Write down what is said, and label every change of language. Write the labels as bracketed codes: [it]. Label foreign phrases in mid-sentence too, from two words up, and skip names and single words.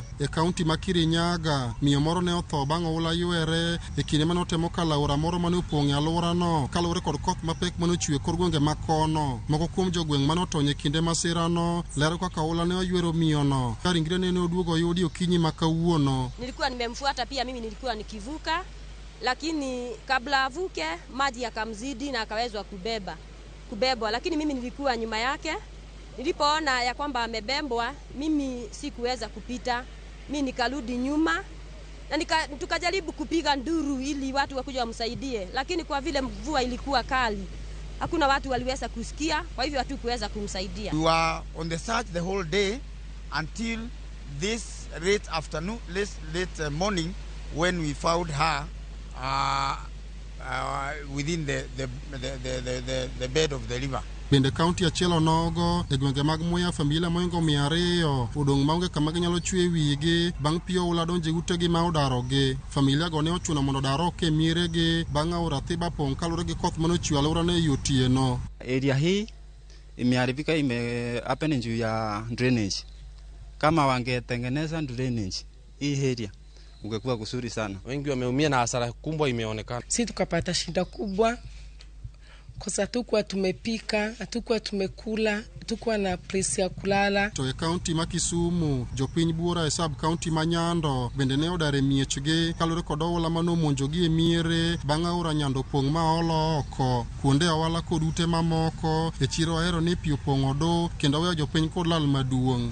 [luo] E kaunti ma Kirinyaga miyo moro ne otho bang' oula ywere e kinde mane otemo kalo aora moro mane opong' e alworano kaluwore kod koth mapek mane ochwe kor gwenge makono. Moko kuom jogweng' mane otony e kinde masirano lero kaka oula ne oywero miyono. Ringre ne oduogo oyudi okinyi ma kawuono. [sw] Nilikuwa nimemfuata pia, mimi nilikuwa nikivuka, lakini kabla avuke maji yakamzidi na akawezwa kubebwa, lakini mimi nilikuwa nyuma yake. Nilipoona ya kwamba amebebwa, mimi sikuweza kupita, mimi nikarudi nyuma na tukajaribu kupiga nduru ili watu wakuja wamsaidie, lakini kwa vile mvua ilikuwa kali hakuna watu waliweza kusikia, kwa hivyo hatukuweza kumsaidia. [en] We were on the search the whole day until this late afternoon, late morning, when we found her within the bed of the river. [luo] Bende kaunti achiel onogo e gwenge mag Muya familia moingo 200 odong' maonge kama ginyalo chwe wigi bang' pi oula donjo e utegi ma odarogi. Familia go ne ochuno mondo dar oko e mieregi bang' aora Thiba pong' kaluwore gi koth mane ochwe alworano e otieno. [sw] Area hii imeharibika, happen juu ya drainage. Kama wangetengeneza drainage hii area ungekuwa kusuri sana. Wengi wameumia na hasara kubwa imeonekana. Sisi tukapata shida kubwa kwa sababu hatukuwa tumepika, hatukuwa tumekula, hatukuwa na place ya kulala. [luo] To e kaunti ma Kisumu, jopiny buora e sub kaunti ma Nyando bende ne odare miechgi kaluwore kod oula mane omonjogi e miere bang' Aora Nyando pong' ma olo oko. Kuonde ohala kod ute mamoko e chiro ahero ni pi opong'o do kendo weyo jopiny kod lal maduong'.